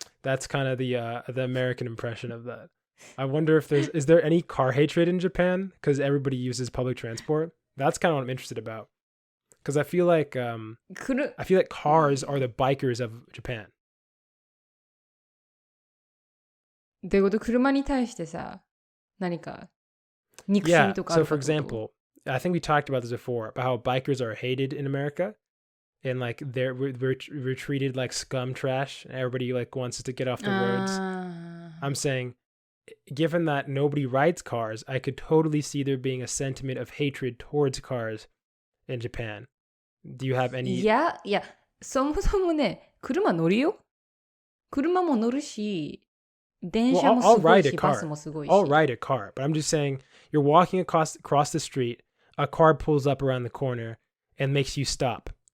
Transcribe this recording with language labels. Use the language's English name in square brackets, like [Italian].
[English] That's kind of the American impression of that. I wonder if is there any car hatred in Japan because everybody uses public transport? That's kind of what I'm interested about, because I feel like cars are the bikers of Japan. [Japanese] どういうこと？車に対してさ、何か憎しみとかあるかってこと？ [English] So for example, I think we talked about this before, about how bikers are hated in America, and like we're treated like scum trash. Everybody like wants us to get off the roads. I'm saying, given that nobody rides cars, I could totally see there being a sentiment of hatred towards cars in Japan. Do you have any? [Japanese] いや、そもそもね、車乗るよ。車も乗るし、電車もすごいし、バスもすごいし。 [English] I'll ride a car, but I'm just saying, you're walking across the street, a car pulls up around the corner and makes you stop.